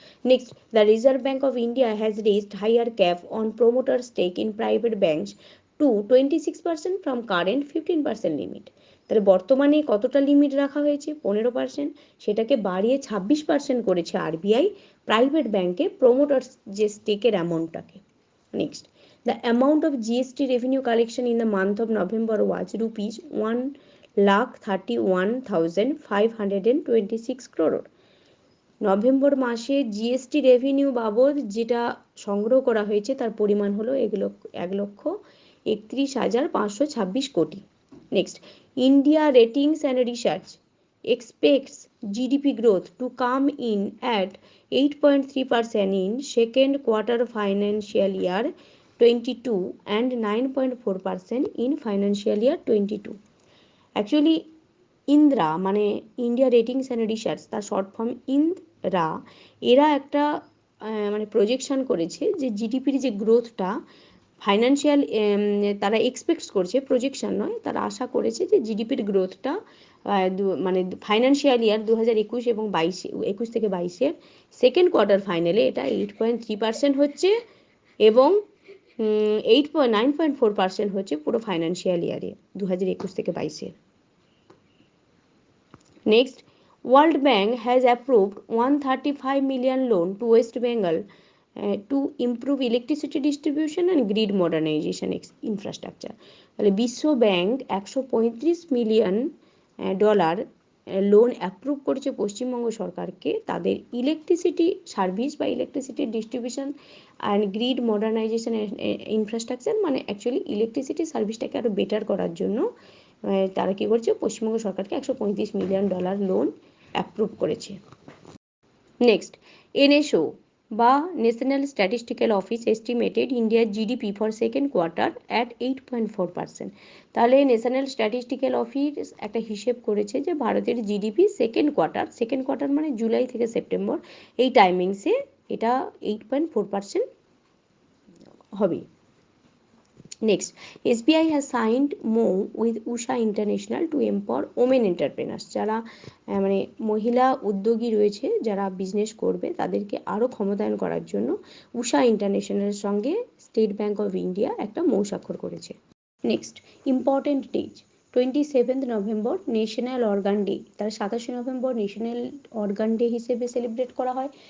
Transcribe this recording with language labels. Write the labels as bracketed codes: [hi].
[en] Next, the reserve bank of India has raised higher cap on promoter stake in private banks to 26% from current 15% limit. [bn] তাহলে বর্তমানে কতটা limit রাখা হয়েছে? 15%, সেটাকে বাড়িয়ে 26% করেছে আরবিআই প্রাইভেট ব্যাঙ্কে প্রোমোটার্স যে স্টেকের অ্যামাউন্টটাকে। [en] Next, the amount of GST revenue collection in the month of November was rupees 1,31,526 crore। [bn] November মাসে জিএসটি রেভিনিউ বাবদ যেটা সংগ্রহ করা হয়েছে তার পরিমাণ হলো 1,31,526 কোটি। [en] Next, India ratings and research expects GDP growth to come in at 8.3% in second quarter financial year 22 and 9.4% in financial year 22। [bn] Actually Indra মানে ইন্ডিয়া রেটিংস অ্যান্ড রিসার্চ, তার শর্ট ফর্ম ইন্দ্রা, এরা একটা মানে প্রজেকশন করেছে যে জিডিপির যে গ্রোথটা ফাইন্যান্সিয়াল, তারা এক্সপেক্ট করছে, প্রজেকশন নয়, তারা আশা করেছে যে জিডিপির গ্রোথটা মানে ফাইন্যান্সিয়াল ইয়ার 2021 এবং 21 থেকে 22-এর সেকেন্ড কোয়ার্টার ফাইনালে এটা 8.3% হচ্ছে, এবং 9.4% হচ্ছে পুরো ফাইন্যান্সিয়াল ইয়ারে 2021 থেকে 22-এর। Next, [en] World Bank has approved 135 million loan to West Bengal to improve electricity distribution and grid modernization infrastructure. [bn] তাহলে বিশ্ব bank 135 million dollar loan approve করেছে পশ্চিমবঙ্গ সরকারকে তাদের ইলেকট্রিসিটি সার্ভিস বা electricity distribution and greed modernisation infrastructure, মানে actually electricity সার্ভিসটাকে আরও better করার জন্য তারা কী করছে, পশ্চিমবঙ্গ সরকারকে 135 মিলিয়ন ডলার লোন অ্যাপ্রুভ করেছে। [en] Next, NSO বা national statistical office estimated ইন্ডিয়ার GDP for second quarter at 8.4%। [bn] তাহলে ন্যাশনাল স্ট্যাটিস্টিক্যাল অফিস একটা হিসেব করেছে যে ভারতের জিডিপি সেকেন্ড কোয়ার্টার মানে জুলাই থেকে সেপ্টেম্বর, এই টাইমিংসে এটা 8.4% হবে। [en] Next, SBI has signed MoU with Usha International to empower women entrepreneurs. [bn] যারা মানে মহিলা উদ্যোগী রয়েছে, যারা বিজনেস করবে তাদেরকে আরও ক্ষমতায়ন করার জন্য উষা ইন্টারন্যাশনালের সঙ্গে স্টেট ব্যাঙ্ক অফ ইন্ডিয়া একটা মৌ স্বাক্ষর করেছে। Next, important days, 27 November national organ day, তার 27 নভেম্বর ন্যাশনাল অর্গান ডে হিসেবে সেলিব্রেট করা হয়।